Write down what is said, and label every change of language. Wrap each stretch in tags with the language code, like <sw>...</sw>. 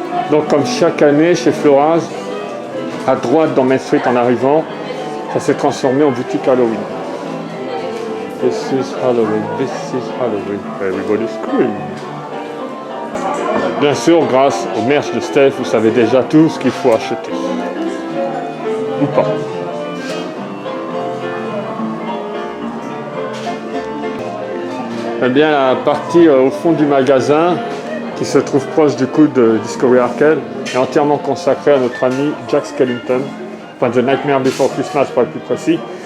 <fr>Donc comme chaque année chez Floraz, à droite dans Main Street en arrivant, ça s'est transformé en boutique Halloween.</fr> <en>This is Halloween, this is Halloween, everybody scream.</en> <fr>Bien sûr, grâce au merch de Steph, vous savez déjà tout ce qu'il faut acheter. Ou pas. J'aime bien la partie au fond du magasin, qui se trouve proche du coup de Discovery Arcade, est entièrement consacrée à notre ami Jack Skellington, enfin The Nightmare Before Christmas pour être plus précis.</fr>